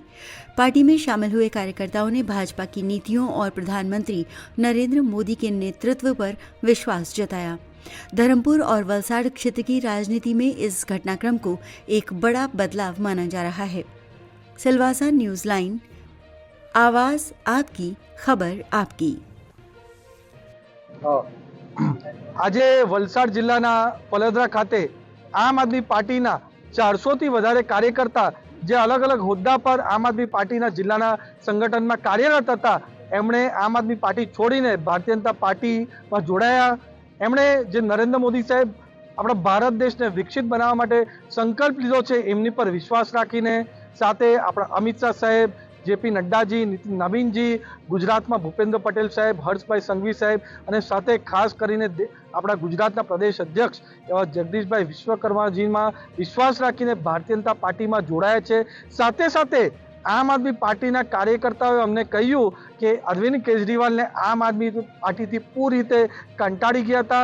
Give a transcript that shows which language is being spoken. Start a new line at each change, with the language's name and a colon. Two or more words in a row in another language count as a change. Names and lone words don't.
Hindi: पार्टी में शामिल हुए कार्यकर्ताओं ने भाजपा की नीतियों और प्रधानमंत्री नरेंद्र मोदी के नेतृत्व पर विश्वास जताया। धर्मपुर और वलसाड़ क्षेत्र की राजनीति में इस घटनाक्रम को एक बड़ा बदलाव माना जा रहा है। सिलवासा न्यूज लाइन, आवाज आपकी, खबर आपकी।
Gujarati: આજે વલસાડ જિલ્લાના પલદરા ખાતે આમ આદમી પાર્ટીના 400 થી વધારે કાર્યકર્તા જે અલગ અલગ હોદ્દા પર આમ આદમી પાર્ટીના જિલ્લાના સંગઠનમાં કાર્યરત હતા, એમણે આમ આદમી પાર્ટી છોડીને ભારતીય જનતા પાર્ટીમાં જોડાયા। એમણે જે નરેન્દ્ર મોદી સાહેબ આપણા ભારત દેશને વિકસિત બનાવવા માટે સંકલ્પ લીધો છે, એમની પર વિશ્વાસ રાખીને, સાથે આપણા અમિત શાહ સાહેબ, जेपी नड्डाजी, नितिन नवीनजी, गुजरातમાં भूपेन्द्र पटेल साहेब, हर्षभाई संघवी साहेब અને સાથે ખાસ કરીને આપણા ગુજરાતના પ્રદેશ અધ્યક્ષ એવા જગદીશભાઈ વિશ્વકર્માજીમાં વિશ્વાસ રાખીને ભારતીય જનતા પાર્ટીમાં જોડાયા છે। સાથે સાથે આમ આદમી પાર્ટીના કાર્યકર્તાઓએ અમને કહ્યું કે અરવિંદ કેજરીવાલને આમ આદમી પાર્ટીથી પૂરી રીતે કંટાળી ગયા હતા।